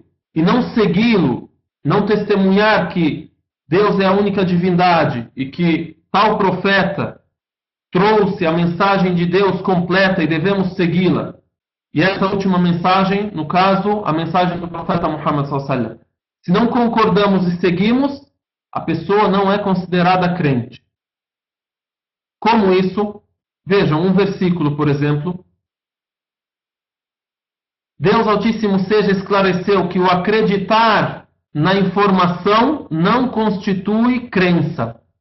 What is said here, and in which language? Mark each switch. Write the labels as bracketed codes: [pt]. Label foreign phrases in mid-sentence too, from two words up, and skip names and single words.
[pt] E não segui-lo, não testemunhar que Deus é a única divindade e que tal profeta trouxe a mensagem de Deus completa e devemos segui-la. E essa última mensagem, no caso, a mensagem do profeta Muhammad [ar] صلى الله عليه وسلم. [pt] Se não concordamos e seguimos, a pessoa não é considerada crente. Como isso? Vejam, um versículo, por exemplo. Deus Altíssimo seja esclareceu que o acreditar na informação não constitui crença.